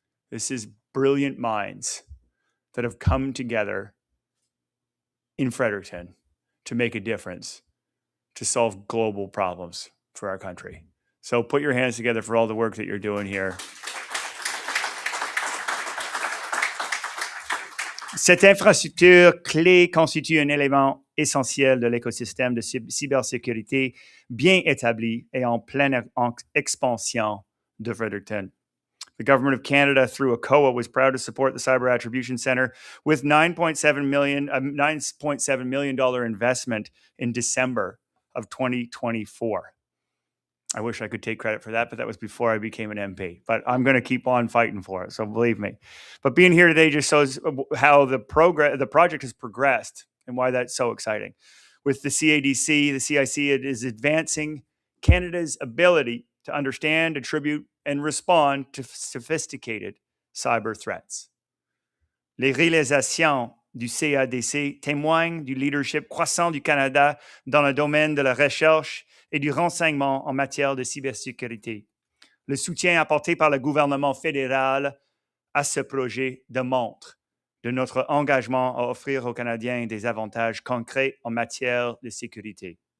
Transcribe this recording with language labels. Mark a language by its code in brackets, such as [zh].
[en] This is brilliant minds that have come together in Fredericton to make a difference, to solve global problems for our country. So put your hands together for all the work that you're doing here. [fr] Cette infrastructure clé constitue un élément essentiel de l'écosystème de cybersécurité bien établi et en pleine expansion de Fredericton. [en] The Government of Canada, through ACOA, was proud to support the Cyber Attribution Centre with $9.7 million investment in December of 2024. I wish I could take credit for that, but that was before I became an MP. But I'm going to keep on fighting for it, so believe me. But being here today just shows how the project has progressed and why that's so exciting. With the CADC, the CIC, it is advancing Canada's ability to understand, attribute, and respond to sophisticated cyber threats. [fr] Les réalisations du CADC témoignent du leadership croissant du Canada dans le domaine de la recherche et du renseignement en matière de cybersécurité. Le soutien apporté par le gouvernement fédéral à ce projet démontre de notre engagement à offrir aux Canadiens des avantages concrets en matière de sécurité.